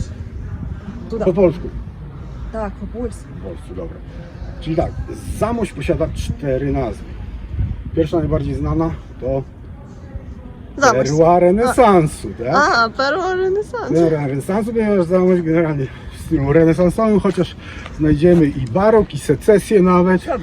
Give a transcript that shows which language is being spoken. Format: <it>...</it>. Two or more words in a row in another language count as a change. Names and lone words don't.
<uk>Туди.</uk> <pl>Po polsku.</pl> <uk>Так, по-польську.</uk> <pl>Po polsku, dobra. Czyli tak, Zamość posiada 4 nazwy. Pierwsza, najbardziej znana to Zamość. Perła renesansu, tak? Aha, perła renesansu. Perła renesansu, ponieważ Zamość generalnie w stylu renesansowym, chociaż znajdziemy i barok, i secesję nawet.</pl>